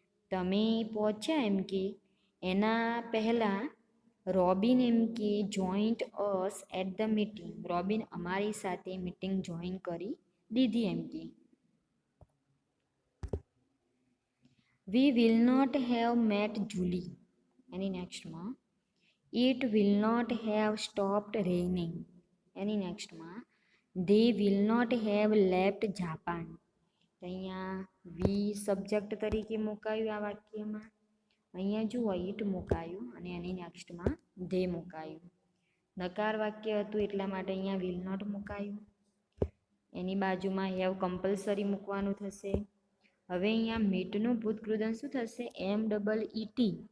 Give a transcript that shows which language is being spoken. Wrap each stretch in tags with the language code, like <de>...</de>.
<gu>તમે પહોંચ્યા એમ કે એના પહેલાં રોબિન એમ કે</gu> <en>Joined us at the meeting.</en> <gu>Robin અમારી સાથે મીટિંગ જોઈન કરી દીધી એમ કે.</gu> <en>We will not have met Julie.</en> <gu>Any નેક્સ્ટમાં</gu> <en>It will not have stopped raining.</en> <gu>Any નેક્સ્ટમાં</gu> <en>they will not have left Japan.</en> <gu>અહીંયા વી સબ્જેક્ટ તરીકે મુકાયું આ વાક્યમાં. અહીંયા જુઓ, ઇટ મુકાયું અને એની નેક્સ્ટમાં ધે મુકાયું. નકાર વાક્ય હતું એટલા માટે અહીંયા વિલ નોટ મુકાયું. એની બાજુમાં હેવ કમ્પલસરી મૂકવાનું થશે. હવે અહીંયા મીટનું ભૂતકૃદંત શું થશે? MEET.</gu>